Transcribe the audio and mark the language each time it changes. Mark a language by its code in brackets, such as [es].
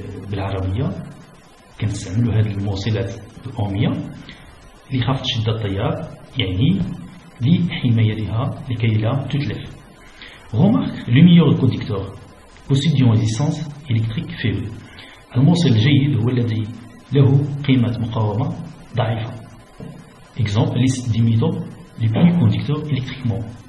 [ar] بالعربية كنستعملوا هذه الموصلات الأومية لخفض شدة التيار يعني لحمايتها لكي لا تتلف. [fr] Remarque, le meilleur conducteur possède une résistance électrique faible. [ar] الموصل الجيد هو الذي له قيمة مقاومة ضعيفة. [fr] Exemple, liste des métaux les plus conducteurs électriquement.